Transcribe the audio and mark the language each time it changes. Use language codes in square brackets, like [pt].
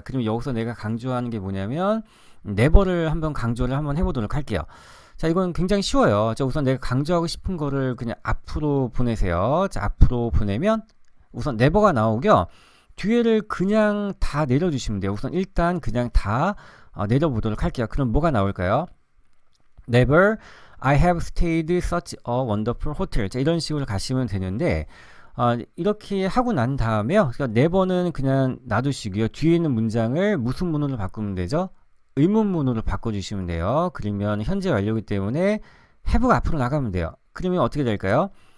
[ko] 그럼 여기서 내가 강조하는 게 뭐냐면 never를 한번 강조를 한번 해보도록 할게요. 자, 이건 굉장히 쉬워요. 자, 우선 내가 강조하고 싶은 거를 그냥 앞으로 보내세요. 자, 앞으로 보내면 우선 never가 나오고요. 뒤에를 그냥 다 내려주시면 돼요. 우선 일단 그냥 다 내려보도록 할게요. 그럼 뭐가 나올까요? [en] Never I have stayed such a wonderful hotel. [ko] 자, 이런 식으로 가시면 되는데, 이렇게 하고 난 다음에요. 그러니까 never는 그냥 놔두시고요. 뒤에 있는 문장을 무슨 문으로 바꾸면 되죠? 의문문으로 바꿔주시면 돼요. 그러면 현재 완료이기 때문에 have가 앞으로 나가면 돼요. 그러면 어떻게 될까요?